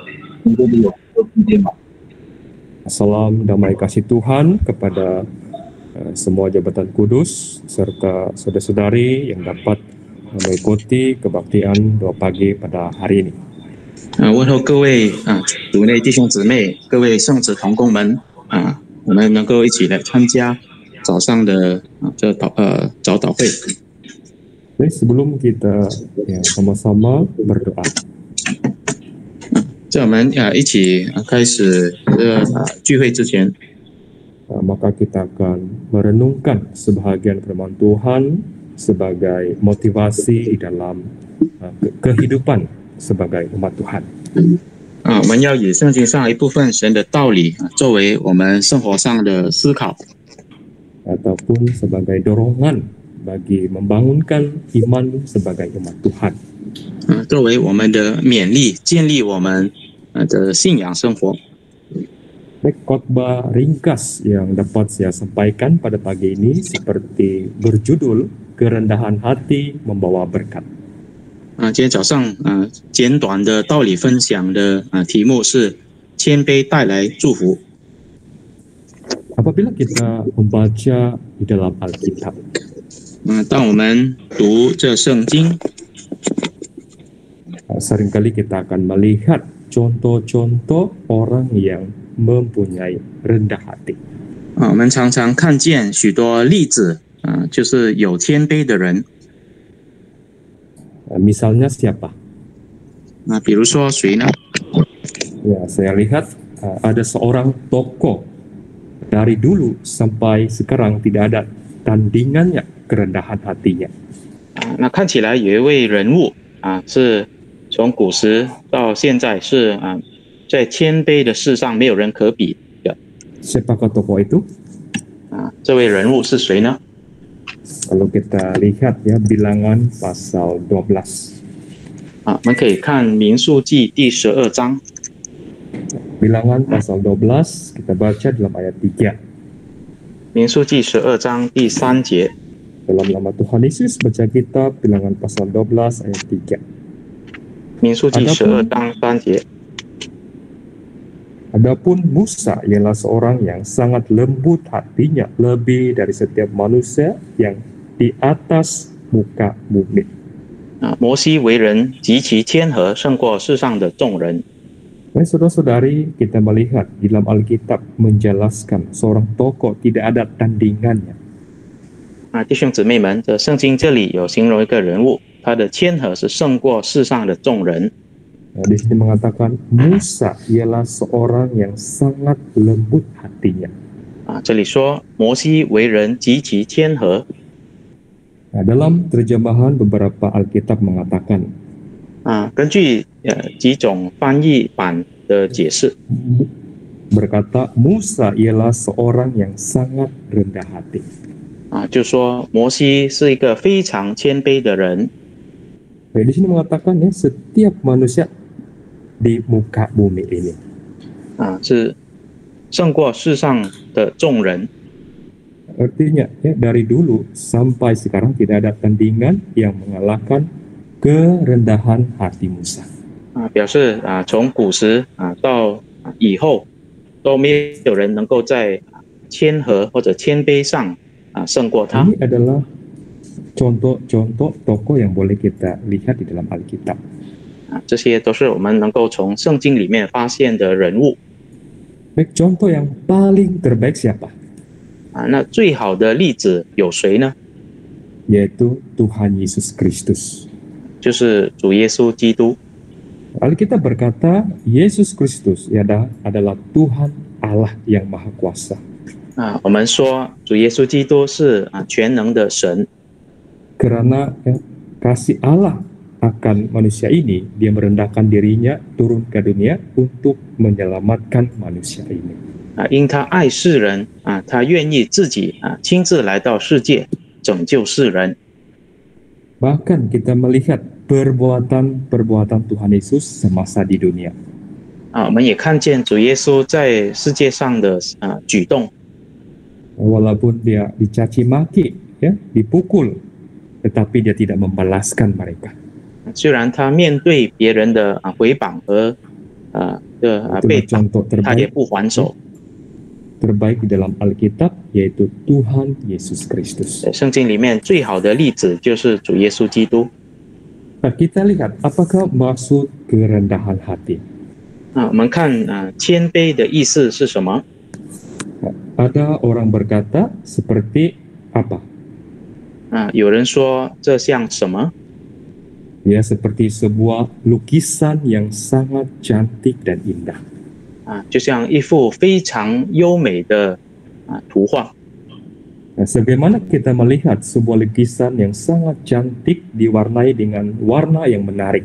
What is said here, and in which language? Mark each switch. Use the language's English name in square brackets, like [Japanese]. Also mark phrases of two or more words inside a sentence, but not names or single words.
[Malay] Salam damai kasih Tuhan kepada semua jabatan kudus serta saudara-saudari yang dapat mengikuti kebaktian doa pagi pada hari ini. [Chinese] 问候各位主内弟兄姊妹，各位圣子同工们我们能够一起来参加早上的早祷会。 [Malay] Baik, sebelum kita sama-sama berdoa. [Chinese] 在我们一起开始聚会之前， [Malay] maka kita akan merenungkan sebahagian firman Tuhan sebagai motivasi di dalam kehidupan sebagai umat Tuhan. [Chinese] 我们要以圣经上一部分神的道理作为我们生活上的思考， [Malay] ataupun sebagai dorongan bagi membangunkan iman sebagai umat Tuhan. [Chinese] 作为我们的勉励，建立我们的信仰生活。 [Malay] Baik, khotbah ringkas yang dapat saya sampaikan pada pagi ini seperti berjudul kerendahan hati membawa berkat. [Chinese] 今天早上简短的道理分享的题目是谦卑带来祝福。 [Malay] Apabila kita membaca di dalam Alkitab, [Chinese] 当我们读这圣经， [Malay] seringkali kita akan melihat contoh-contoh orang yang mempunyai rendah hati. [Chinese] 我们常常看见许多例子就是有谦卑的人。 [Malay] Misalnya siapa? [Chinese] 比如说谁呢？ [Malay] Ya, saya lihat ada seorang tokoh dari dulu sampai sekarang tidak ada tandingannya kerendahan hatinya. [Chinese] 那看起来有一位人物是从古时到现在是在谦卑的事上没有人可比的。 [Malay] Siapakah tokoh itu? [Chinese] 这位人物是谁呢？ [Malay] Kalau kita lihat ya Bilangan pasal 12. [Chinese] 我们可以看民数记第12章。 [Malay] Bilangan pasal 12 kita baca dalam ayat 3. [Chinese] 民数记12章第3节。 [Malay] Dalam nama Tuhan Yesus baca kitab Bilangan pasal 12 ayat 3. [Chinese] 民数记12章3节。 [Malay] Adapun Musa ialah seorang yang sangat lembut hatinya lebih dari setiap manusia yang di atas muka bumi. [Chinese] 摩西为人极其谦和，胜过世上的众人。 [Malay] Saudara-saudari, kita melihat di dalam Alkitab menjelaskan seorang tokoh tidak ada tandingannya. [Chinese] 弟兄姊妹们，这圣经这里有形容一个人物，他的谦和是胜过世上的众人。 [Malay] Di sini mengatakan Musa ialah seorang yang sangat lembut hatinya. [Chinese] 这里说摩西为人极其谦和。 [Malay] Dalam terjemahan beberapa Alkitab mengatakan [Chinese] 根据几种翻译版的解释， [Malay] berkata Musa ialah seorang yang sangat rendah hati. [Chinese] 就说摩西是一个非常谦卑的人。 [Malay] Di sini mengatakan ya setiap manusia di muka bumi ini. [Chinese] 是胜过世上的众人。 [Malay] Artinya ya dari dulu sampai sekarang tidak ada tandingan yang mengalahkan kerendahan hati Musa. [Chinese] 表示从古时到以后都没有人能够在谦和或者谦卑上胜过他。 [Malay] Ini adalah contoh-contoh tokoh yang boleh kita lihat di dalam Alkitab. [Chinese] 这些都是我们能够从圣经里面发现的人物。 [Malay] Baik, contoh yang paling terbaik siapa? [Chinese] 那最好的例子有谁呢？ [Malay] Yaitu Tuhan Yesus Kristus. [Chinese] 就是主耶稣基督。 [Malay] Alkitab berkata Yesus Kristus adalah Tuhan Allah yang Maha Kuasa. [Chinese] 我们说主耶稣基督是全能的神。 [Malay] Karena kasih Allah akan manusia ini, dia merendahkan dirinya turun ke dunia untuk menyelamatkan manusia ini. [Chinese] 因他爱世人他愿意自己亲自来到世界拯救世人。 [Malay] Bahkan kita melihat perbuatan-perbuatan Tuhan Yesus semasa di dunia. [Chinese] 我们也看见主耶稣在世界上的举动。 [Malay] Walaupun dia dicaci maki, ya, dipukul, tetapi dia tidak membalaskan mereka. [Chinese] 虽然他面对别人的回谤和背叛，他也不还手。 [Malay] Terbaik di dalam Alkitab yaitu Tuhan Yesus Kristus. [Chinese] 圣经里面最好的例子就是主耶稣基督。 [Malay] Nah, kita lihat apakah maksud kerendahan hati. [Chinese] 我们看谦卑的意思是什么？ [Malay] Ada orang berkata seperti apa? [Chinese] 有人说这像什么？ [Malay] Ya, seperti sebuah lukisan yang sangat cantik dan indah. [Chinese] 就像一幅非常优美的图画。 [Malay] Nah, sebagaimana kita melihat sebuah lukisan yang sangat cantik diwarnai dengan warna yang menarik.